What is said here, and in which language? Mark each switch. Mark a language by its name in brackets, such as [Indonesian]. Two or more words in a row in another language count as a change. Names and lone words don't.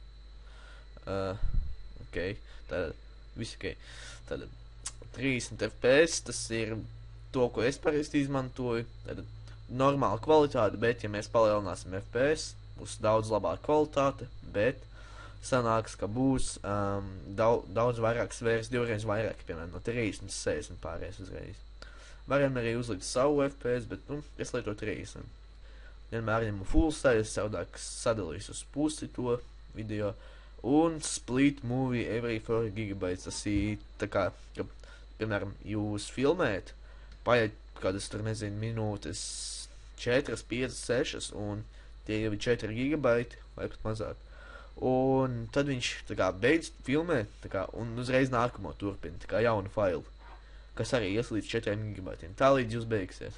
[Latvian] ok, tātad, viss ok, tātad, 30 FPS, tas ir to, ko es parasti izmantoju, tātad, normāla kvalitāte, bet, ja mēs palielināsim FPS, būs daudz labāka kvalitāte, bet sanāks, ka būs daudz vairāk svērs, divreiz vairāk, piemēram, no 30 uz 60 pārējais uzreiz. Varam arī uzlikt savu FPS, bet, es lietu 30. Vienmēr ņemu [English] full size, [Latvian] savādāk sadalīs uz pusi to video, un [English] split movie every 4 GB. [Latvian] Tas ir tā kā, ka, piemēram, jūs filmēt, paiet kādas, tur nezinu, minūtes 4, 5, 6, un tie jau ir 4 GB, vai pat mazāk. Un tad viņš tā kā beidz filmēt, tā kā, un uzreiz nākamo turpina, tā kā jaunu failu, kas arī ies līdz 4 GB, tā līdz jūs beigsies.